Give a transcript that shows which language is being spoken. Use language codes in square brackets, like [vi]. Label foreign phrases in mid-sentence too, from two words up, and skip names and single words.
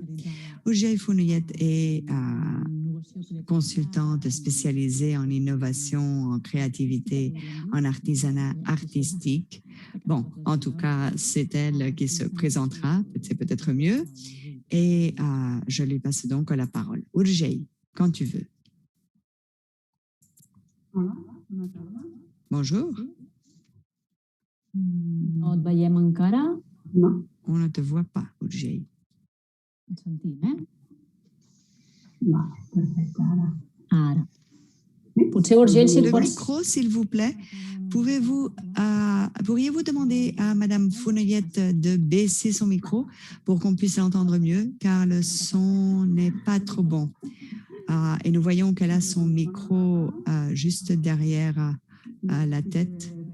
[fr] Urgei Fonoyet est consultante spécialisée en innovation, en créativité, en artisanat artistique. Bon, en tout cas, c'est elle qui se présentera, c'est peut-être mieux. Et je lui passe donc la parole. Urgei, quand tu veux. Bonjour. [ca] No et veiem encara. [fr] On ne te voit pas, Urgei. [ca] Et sentim, Ara. Potser, Urgell, si [fr] Le [ca] el pots... [fr] micro, s'il vous plaît. Pourriez-vous demander à Madame Fonoyet de baisser son micro pour qu'on puisse l'entendre mieux, car le son n'est pas trop bon. Et nous voyons qu'elle a son micro juste derrière la tête.